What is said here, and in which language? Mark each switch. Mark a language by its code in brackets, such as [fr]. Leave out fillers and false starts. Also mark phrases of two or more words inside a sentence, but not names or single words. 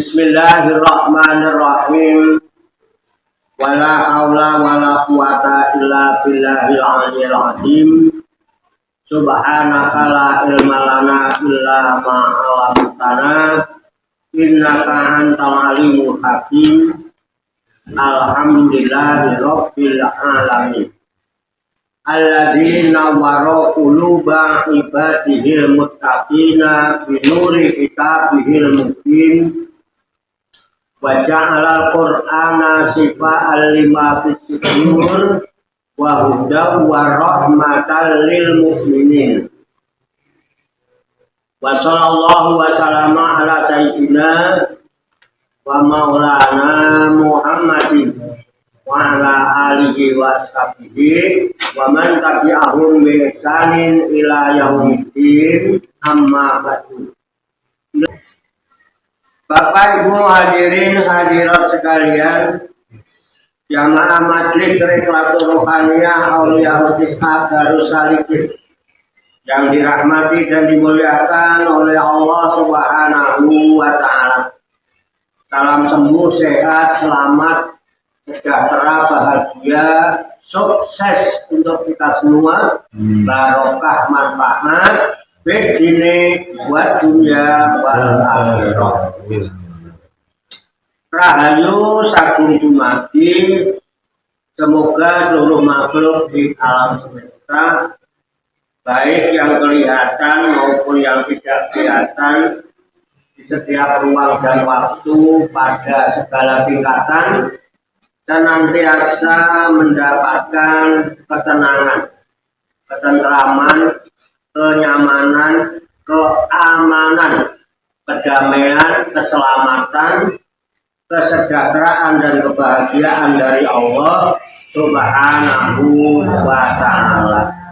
[ar] بسم الله الرحمن الرحيم ولا حول ولا قوة إلا بالله العلي العظيم. سبحانك لا علم لنا إلا ما علمتنا إنك أنت العليم الحكيم. الحمد لله رب العالمين. الذي نور قلوب عباده المتقين بنور كتابه المبين وجعل القرآن شفاء لما في الصدور وهدى ورحمة للمؤمنين. وصلى الله وسلم على سيدنا ومولانا محمد وعلى آله وأصحابه ومن تبعهم بإحسان إلى يوم الدين أما بعد. [id] Bapak Ibu hadirin hadirat sekalian, jamaah Majelis Riklatul Rohaniyah Auliyaul Ishaq Darussalikin yang dirahmati dan dimuliakan oleh Allah [ar] سبحانه وتعالى. [id] Salam sembuh, sehat, selamat, sejahtera, bahagia, sukses untuk kita semua, barokah, manfaat, bidini, buat dunia, [ar] والآخرة. [jv] Rahayu sagung dumadi, [id] semoga seluruh makhluk di alam semesta, baik yang kelihatan maupun yang tidak kelihatan, di setiap ruang dan waktu pada segala tingkatan, senantiasa mendapatkan ketenangan, ketentraman, kenyamanan, keamanan, kedamaian, keselamatan, kesejahteraan dan kebahagiaan dari Allah [ar] سبحانه وتعالى.